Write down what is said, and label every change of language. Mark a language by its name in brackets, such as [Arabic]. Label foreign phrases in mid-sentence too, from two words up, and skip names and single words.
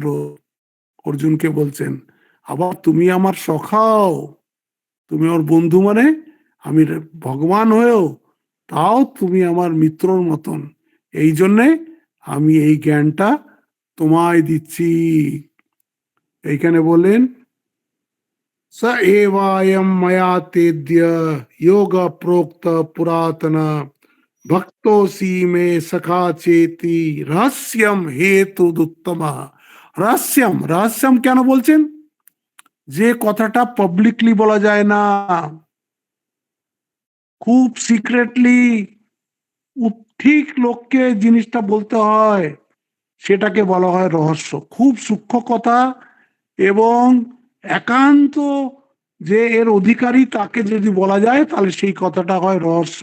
[Bangla] অর্জুনকে বলছেন, আবার তুমি আমার সখাও, তুমি ওর বন্ধু মানে আমি ভগবান হয়েও তাও তুমি আমার মিত্রর মতন। এই জন্যে আমি এই জ্ঞানটা তোমায় দিচ্ছি। এইখানে বলেন [Sanskrit] स एवायम मया तेद्य योग प्रोक्त पुरातन भक्तोसी में सखा चेति रहस्यम हेतु उत्तम। [Bangla] রহস্যম রহস্যম কেন বলছেন? যে কথাটা পাবলিকলি বলা যায় না, খুব সিক্রেটলি ঠিক লোককে জিনিসটা বলতে হয়, সেটাকে বলা হয় রহস্য। খুব সূক্ষ্ম কথা এবং একান্ত যে এর অধিকারী তাকে যদি বলা যায় তাহলে সেই কথাটা হয় রহস্য।